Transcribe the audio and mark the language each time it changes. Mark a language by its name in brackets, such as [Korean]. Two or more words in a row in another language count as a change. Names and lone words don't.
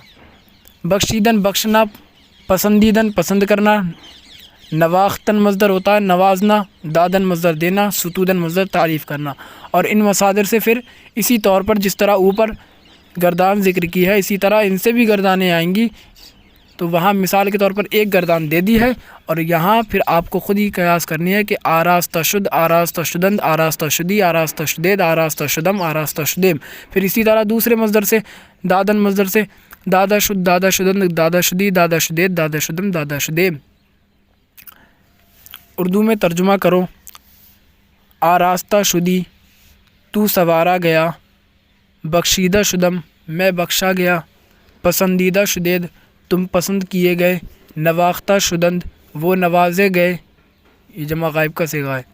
[Urdu] بخشیدن بخشنا، پسندیدن پسند کرنا، نواختن مصدر ہوتا ہے نوازنا، دادن مصدر دینا، ستودن مصدر تعریف کرنا۔ اور ان مصادر سے پھر اسی طور پر جس طرح اوپر گردان ذکر کی ہے اسی طرح ان سے بھی گردانیں آئیں گی۔ تو وہاں مثال کے طور پر ایک گردان دے دی ہے اور یہاں پھر آپ کو خود ہی قیاس کرنی ہے کہ [Persian] آراستہ شد، آراستہ شدند، آراستہ شدی، آراستہ شدید، آراستہ شدم، آراستہ شدیم۔ [Urdu] پھر اسی طرح دوسرے مصدر سے دادن مصدر سے [Persian] دادا شد، دادا شدند، دادا شدی، دادا شدید، دادا شدم، دادا شدیم۔ [Urdu] اردو میں ترجمہ کرو۔ [Persian] آراستہ شدی [Urdu] تو سنوارا گیا، [Persian] بخشیدہ شدم [Urdu] میں بخشا گیا، [Persian] پسندیدہ شدید [Urdu] تم پسند کیے گئے، [Persian] نواختہ شدند [Urdu] وہ نوازے گئے، یہ جمع غائب کا صیغہ ہے۔